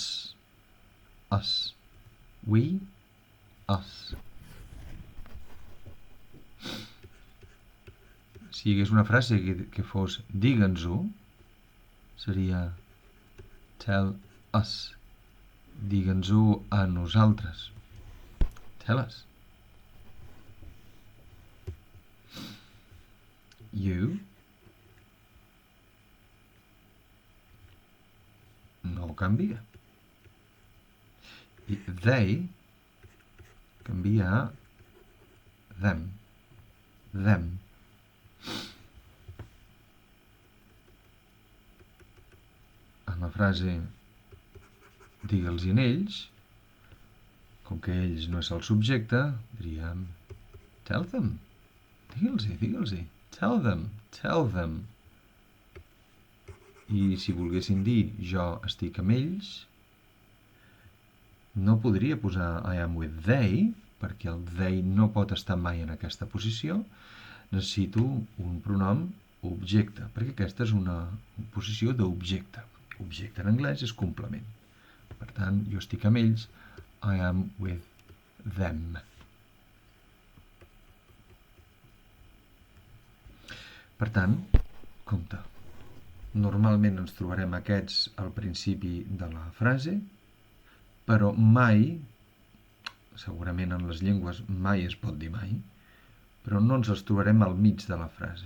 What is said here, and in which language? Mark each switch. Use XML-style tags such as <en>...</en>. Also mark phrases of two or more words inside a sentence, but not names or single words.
<en>Us. We, us.</en> <ca>Si hi hagués una frase que fos digue'ns-ho, seria</ca> <en>tell us.</en> <ca>Digue'ns-ho a nosaltres.</ca> <en>Tell us. You</en> <ca>no canvia. I they canvia a them.</ca> <en>Them.</en> <ca>En la frase digue'ls-hi en ells, com que ells no és el subjecte, diríem</ca> <en>tell them.</en> <ca>Digue'ls-hi.</ca> <en>Tell them.</en> <ca>I si volguessin dir jo estic amb ells, no podria posar</ca> <en>I am with they,</en> <ca>perquè el they no pot estar mai en aquesta posició. Necessito un pronom objecte, perquè aquesta és una posició d'objecte. Objecte en anglès és complement. Per tant, jo estic amb ells,</ca> <en>I am with them.</en> <ca>Per tant, compte. Normalment ens trobarem aquests al principi de la frase, però mai, segurament en les llengües mai es pot dir mai, però no ens els trobarem al mig de la frase.</ca>